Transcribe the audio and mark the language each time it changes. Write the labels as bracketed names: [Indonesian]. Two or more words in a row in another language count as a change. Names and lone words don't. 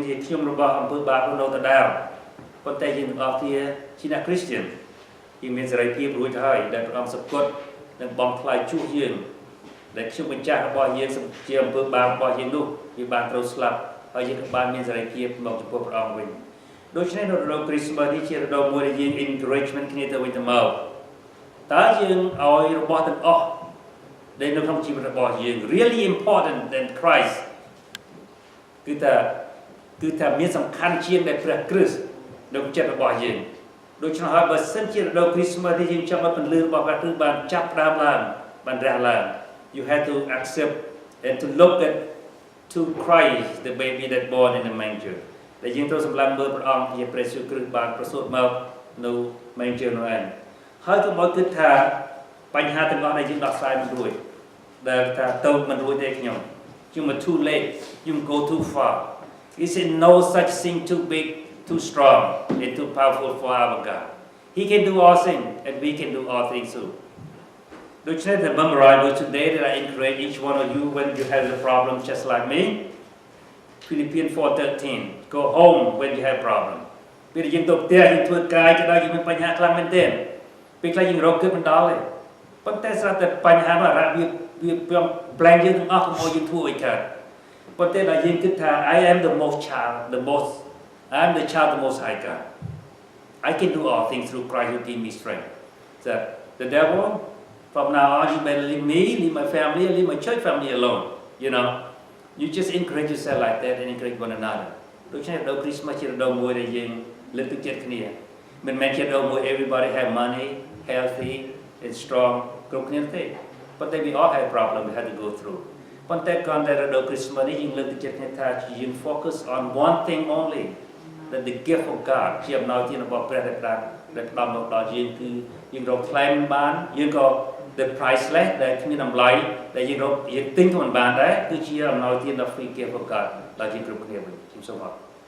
[Khmer] ជាខ្ញុំរបស់អំពើបាបនៅដដែលប៉ុន្តែយើងទាំងអស់គ្នាជាអ្នក Christian យើងមានសេរីភាពរួចទៅហើយដែលព្រះអង្គសព្វគាត់នឹងបងថ្លៃជួសយើងដែលខ្ញុំម្ចាស់របស់យើងជាអំពើបាបរបស់យើងនោះវាបានត្រូវស្លាប់ហើយយើងក៏បានមានសេរីភាពមកចំពោះព្រះអង្គវិញដូច្នេះនៅរដូវ Christmas នេះជារដូវមួយដែលយើង encouragement គ្នាទៅវិញទៅមកតើយើងឲ្យរបស់ទាំងអស់ដែលនៅក្នុងជីវិតរបស់យើង [English] really important than Christ [Khmer] គឺថាមានសំខាន់ជាងដែលព្រះគ្រីស្ទនៅក្នុងចិត្តរបស់យើងដូច្នោះហើយបើសិនជារដូវ Christmas នេះយើងចង់ឲ្យពន្លឺរបស់ព្រះគ្រីស្ទបានចាប់ផ្ដើមឡើងបានរះឡើង [English] you have to accept and to look at to Christ the baby that born in the manger [Khmer] ដែលយើងត្រូវសម្លឹងមើលព្រះអង្គជាព្រះយេស៊ូវគ្រីស្ទបានប្រសូតមកនៅ manger នោះឯងហើយកុំឲ្យគិតថាបញ្ហាទាំងអស់ដែលយើងដោះស្រាយមិនរួចដែលថា ទៅមិនរួចទេខ្ញុំ [English] you are too late you go too far is it no such thing too big too strong and too powerful for our God He can do all things and we can do all things too ដូច្នេះ the memorial today that I encourage each one of you when you have a problem just like me Philippines 413 go home when you have problem [Khmer] ពេលយើងទៅផ្ទះយើងធ្វើការក៏ដោយយើងមានបញ្ហាខ្លាំងមែនទែនពេលខ្លះយើងរកគិតមិនដល់ទេប៉ុន្តែស្រាប់តែបញ្ហានោះអារ៉ាប់វាប្លែងយើងទាំងអស់កុំឲ្យយើងធ្វើអីកើតប៉ុន្តែដល់យើងគិតថា [English] I am the most child the most I am the child the most high God I can do all things through Christ who give me strength so the devil from now on you better leave me leave my family leave my church family alone you know you just encourage yourself like that and encourage one another [Khmer] ដូច្នេះដល់ Christmas ជារដូវមួយដែលយើងលើក ទឹកចិត្តគ្នាមិនមែនជារដូវមួយ [English] everybody have money healthy and strong [Khmer] គ្រប់គ្នាទេប៉ុន្តែ [English] we all have problem we have to go through [Khmer] ប៉ុន្តែគ្រាន់តែរដូវ Christmas នេះយើងលើកទឹកចិត្តគ្នាថាយើង [English] focus on one thing only that the gift of God [Khmer] ជាអំណោយទានរបស់ព្រះដែលផ្ដល់មកដល់យើងគឺយើងរកថ្លៃមិនបានយើងក៏ [English] the priceless [Khmer] ដែលគ្មានតម្លៃដែលយើងទិញក៏មិនបានដែរគឺជាអំណោយទានដ៏ [English] free gift of God [Khmer] ដល់យើងគ្រប់គ្នាវិញខ្ញុំសូមអរគុណ